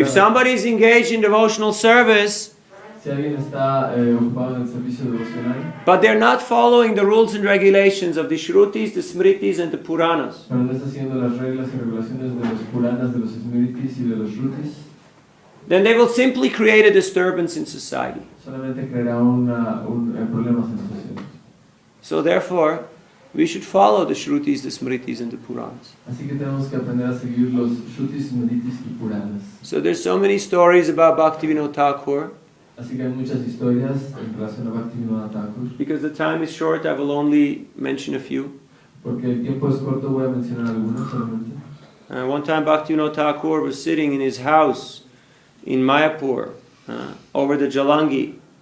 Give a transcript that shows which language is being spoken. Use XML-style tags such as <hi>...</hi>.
<en>If somebody is engaged in devotional service,</en> <es>si alguien está ocupado en el servicio devocional,</es> <en>but they're not following the rules and regulations of the Shrutis, the Smritis, and the Puranas,</en> <es>pero no está siguiendo las reglas y regulaciones de los Puranas, de los Smritis y de los Shrutis,</es> <en>then they will simply create a disturbance in society.</en> <es>solamente creará problemas en la sociedad.</es> <en>So therefore, we should follow the Shrutis, the Smritis, and the Puranas.</en> <es>Así que tenemos que aprender a seguir los Shrutis, Smritis y Puranas.</es> <en>So there's so many stories about Bhaktivinoda Thakur.</en> <es>Así que hay muchas historias en relación a Bhaktivinoda Thakur.</es> <en>Because the time is short, I will only mention a few.</en> <es>Porque el tiempo es corto, voy a mencionar algunos solamente.</es> <en>One time Bhaktivinoda Thakur was sitting in his house in Mayapur, over the Jalangi.</en>